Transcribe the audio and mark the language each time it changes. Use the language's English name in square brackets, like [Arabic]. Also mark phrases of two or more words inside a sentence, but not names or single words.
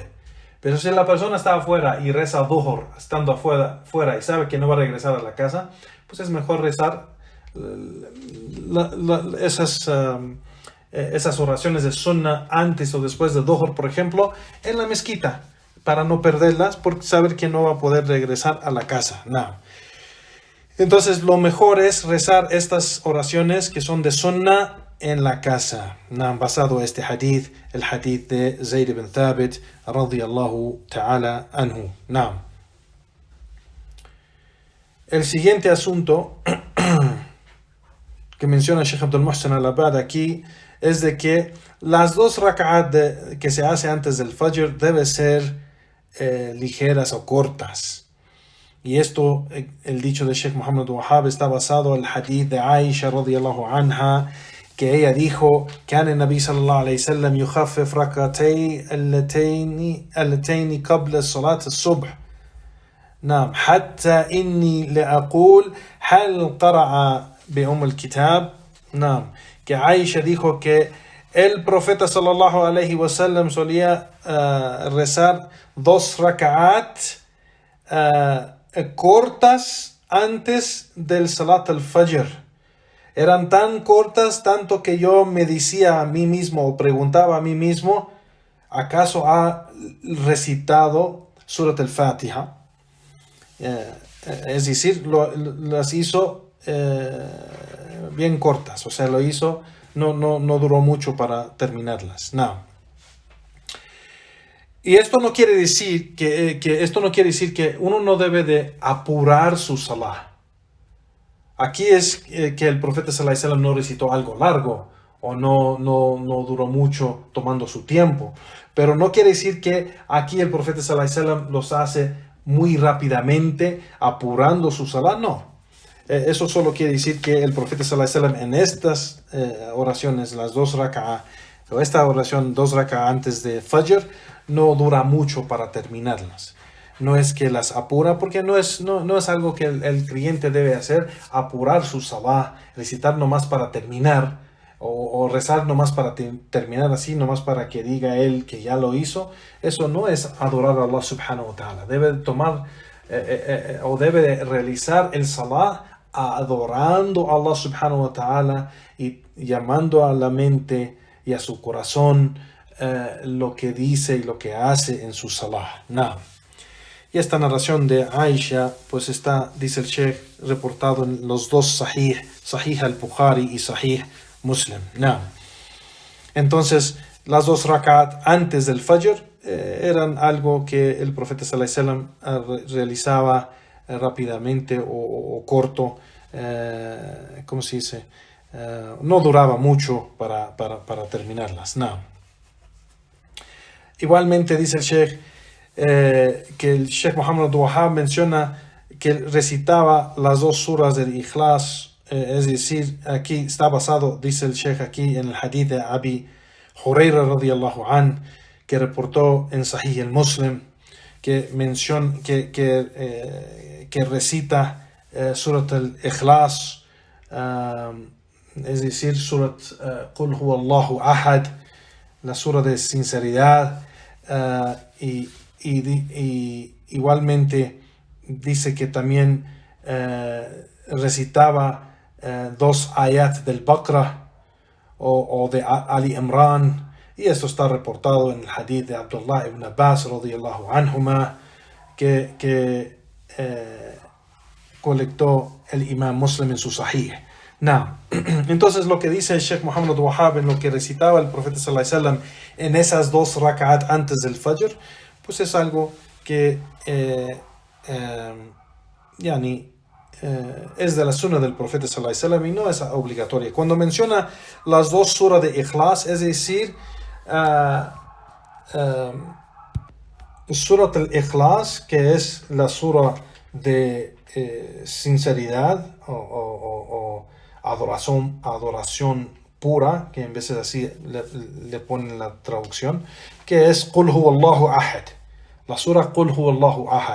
[Spanish] Pero si la persona está afuera y reza Dhuhr estando afuera y sabe que no va a regresar a la casa, pues es mejor rezar esas oraciones de sunnah antes o después de Dhuhr, por ejemplo, en la mezquita, para no perderlas, porque saber que no va a poder regresar a la casa. Entonces, lo mejor es rezar estas oraciones que son de sunnah en la casa. Basado en este hadith, el hadith de Zayd ibn Thabit, [Arabic] رضي الله تعالى عنه. [Spanish] El siguiente asunto que menciona Sheikh Abdul Muhsin al-Abad aquí es de que las 2 rak'at que se hace antes del Fajr deben ser ligeras o cortas. Y esto, el dicho de Sheikh Muhammad Wahhab, está basado en el hadith de Aisha [Arabic] رضي الله عنها, [Spanish] que ella dijo: [Arabic] كان النبي صلى الله عليه وسلم يخفف ركعتي اللتين قبل صلاة الصبح. حتى إني لأقول هل قرأ بأم الكتاب. [Spanish] que Aisha dijo que el profeta [Arabic] صلى الله عليه وسلم [Spanish] solía rezar 2 raka'at cortas antes del Salat al-Fajr. Eran tan cortas, tanto que yo me decía a mí mismo o preguntaba a mí mismo: ¿acaso ha recitado Surat al-Fatiha? Es decir, las hizo bien cortas, o sea, lo hizo, no duró mucho para terminarlas. Y esto no quiere decir que uno no debe de apurar su salah. Aquí es que el profeta [Arabic] صلى الله عليه وسلم [Spanish] no recitó algo largo o no duró mucho tomando su tiempo, pero no quiere decir que aquí el profeta [Arabic] صلى الله عليه وسلم [Spanish] los hace muy rápidamente apurando su salah. No. Eso solo quiere decir que el profeta [Arabic] صلى الله عليه وسلم [Spanish] en estas oraciones, las 2 raka'ah, o esta oración 2 raka'ah antes de Fajr, no dura mucho para terminarlas. No es que las apura, porque no es algo que el creyente debe hacer, apurar su salah, recitar nomás para terminar, o rezar nomás para terminar así, nomás para que diga él que ya lo hizo. Eso no es adorar a Allah [Arabic] سبحانه وتعالى. [Spanish] Debe tomar o debe realizar el salah adorando a Allah [Arabic] سبحانه وتعالى [Spanish] y llamando a la mente y a su corazón lo que dice y lo que hace en su salah. Y esta narración de Aisha, pues está, dice el Sheikh, reportado en los 2 Sahih al-Bukhari y Sahih Muslim. Entonces, las 2 rak'at antes del Fajr eran algo que el profeta [Arabic] صلى الله عليه وسلم [Spanish] realizaba rápidamente o corto, ¿cómo se dice? No duraba mucho para terminarlas. Igualmente dice el Sheikh que el Sheikh Muhammad Wahhab menciona que recitaba las 2 suras del Ikhlas, es decir, aquí está basado, dice el Sheikh aquí, en el hadith de Abi Hurayra [Arabic] رضي الله عن, [Spanish] que reportó en Sahih al-Muslim, que menciona que recita Surat al-Ikhlas, es decir, Surat [Arabic] قل هو الله أحد, [Spanish] la sura de sinceridad, y igualmente dice que también recitaba 2 ayat del Baqarah, o de Ali Imran, y esto está reportado en el hadith de Abdullah ibn Abbas [Arabic] رضي الله عنهما, [Spanish] que colectó el Imam Muslim en su Sahih. Entonces lo que dice el Sheikh Muhammad Wahhab en lo que recitaba el profeta [Arabic] صلى الله عليه وسلم [Spanish] en esas 2 rak'at antes del Fajr, pues es algo que es de la sunna del profeta [Arabic] صلى الله عليه وسلم [Spanish] y no es obligatoria. Cuando menciona las 2 suras de Ikhlas, es decir, Surat al-Ikhlas, que es la sura de sinceridad o adoración pura, que en veces así le ponen la traducción, que es [Arabic] قل هو الله أحد, [Spanish] la sura [Arabic] قل هو الله أحد.